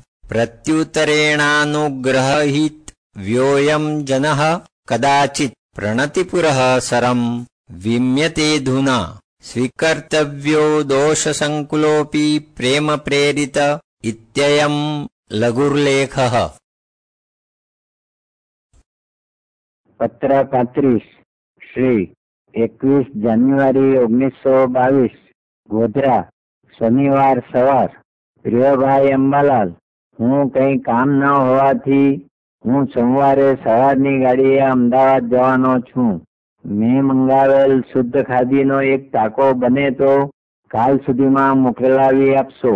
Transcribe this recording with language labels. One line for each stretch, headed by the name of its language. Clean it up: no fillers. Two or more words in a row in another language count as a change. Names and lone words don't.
Sanskrit: प्रत्युत्तरेणानुग्रहीत व्योऽयं जनः कदाचित् प्रणतिपुरः सरं विम्यतेऽधुना स्वीकर्तव्यो दोषसङ्कुलोऽपि प्रेम प्रेरित इत्ययं लघुर्लेखः।
Gujarati: पत्र 35 श्री 21 જાન્યુઆરી 1922 ગોધરા શનિવાર સવાર। પ્રિયભાઈ અંબાલાલ, હું કંઈ કામ ન હોવાથી હું સોમવારે સવારની ગાડીએ અમદાવાદ જવાનો છું। મેં મંગાવેલ શુદ્ધ ખાદીનો એક ટાંકો બને તો કાલ સુધીમાં મોકલાવી આપશો।